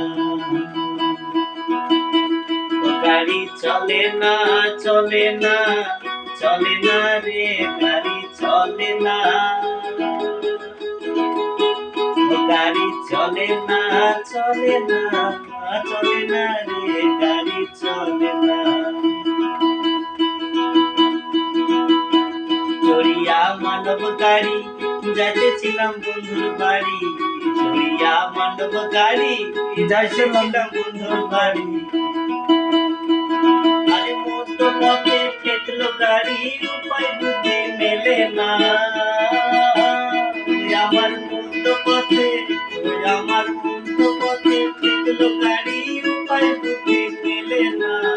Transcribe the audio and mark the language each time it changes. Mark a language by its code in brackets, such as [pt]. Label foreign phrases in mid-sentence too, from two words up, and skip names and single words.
[hi] गाड़ी चले ना चले ना चले ना रे, गाड़ी चले ना, गाड़ी चले ना चले ना चले ना रे, गाड़ी चले ना। [bn] চড়িয়া মানব গাড়ি যাইতেছিলাম বন্ধুর বাড়ি, চড়িয়া মানব গাড়ি যাইতেছিলাম বন্ধুর বাড়ি, আরে মধ্য পথে ঠেকলো গাড়ি, উপায় বুদ্ধি মেলে না, আমার মধ্য পথে ঠেকলো গাড়ি, উপায় বুদ্ধি মেলে না,